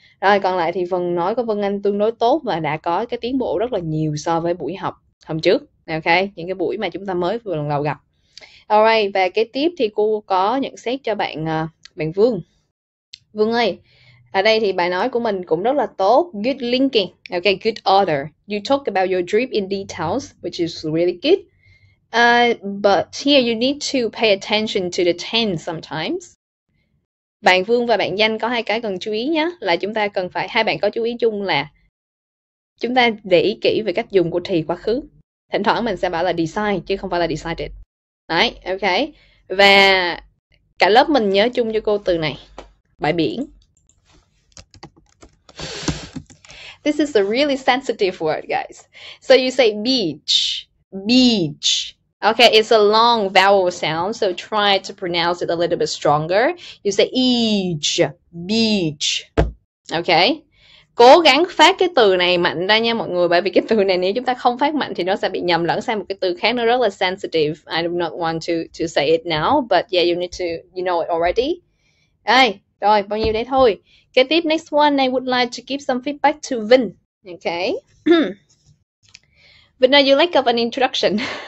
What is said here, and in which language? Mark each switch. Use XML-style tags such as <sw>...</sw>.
<vi>Rồi còn lại thì phần nói của Vân Anh tương đối tốt và đã có cái tiến bộ rất là nhiều so với buổi học hôm trước. Ok, những cái buổi mà chúng ta mới vừa lần đầu gặp. Alright, và kế tiếp thì cô có nhận xét cho bạn bạn Vương. Vương ơi, ở đây thì bài nói của mình cũng rất là tốt.</vi> <en>Good linking. Okay, good order. You talk about your dream in details, which is really good. But here you need to pay attention to the tense sometimes.</en> <vi>Bạn Vương và bạn Danh có hai cái cần chú ý nhé. Là chúng ta cần phải, hai bạn có chú ý chung là chúng ta để ý kỹ về cách dùng của thì quá khứ. Thỉnh thoảng mình sẽ bảo là decide chứ không phải là decided. Đấy, ok. Và cả lớp mình nhớ chung cho cô từ này. Bãi biển.</vi> <en>This is a really sensitive word, guys. So you say beach, beach. Okay, it's a long vowel sound, so try to pronounce it a little bit stronger. You say each, beach. Okay.</en> <vi>Cố gắng phát cái từ này mạnh ra nha mọi người, bởi vì cái từ này nếu chúng ta không phát mạnh thì nó sẽ bị nhầm lẫn sang một cái từ khác, nó rất là sensitive.</vi> <en>I do not want to say it now, but yeah, you need to, you know it already.</en> <vi>Đây, rồi, bao nhiêu đấy thôi. Kế tiếp,</vi> <en>next one, I would like to give some feedback to Vinh. Okay. Vinh, you lack of an introduction.</en>